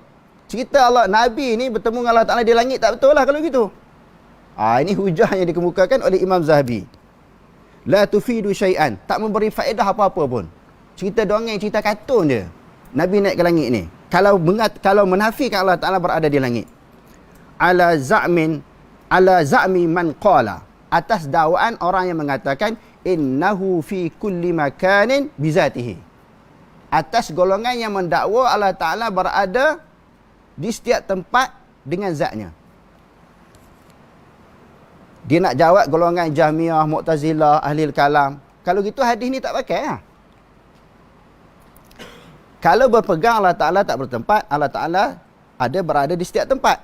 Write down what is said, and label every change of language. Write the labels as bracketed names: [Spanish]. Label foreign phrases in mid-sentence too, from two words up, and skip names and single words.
[Malay] Cerita Nabi ni bertemu dengan Allah Ta'ala di langit tak betul lah kalau gitu. Ini hujah yang dikemukakan oleh Imam Zahabi. [Arabic] لا تفيد شيئا, [Malay] tak memberi faedah apa-apa pun. Cerita dongeng, cerita kartun je. Nabi naik ke langit ni. Kalau menafikan Allah Ta'ala berada di langit. [Arabic] على زعم من قال, [Malay] atas dakwaan orang yang mengatakan [Arabic] إنه في كل مكان بذاته, [Malay] atas golongan yang mendakwa Allah Ta'ala berada di setiap tempat dengan zatnya. Dia nak jawab golongan Jahmiyah, Mu'tazilah, Ahlil Kalam. Kalau gitu hadis ni tak pakai. Kalau berpegang Allah Ta'ala tak bertempat, Allah Ta'ala ada berada di setiap tempat.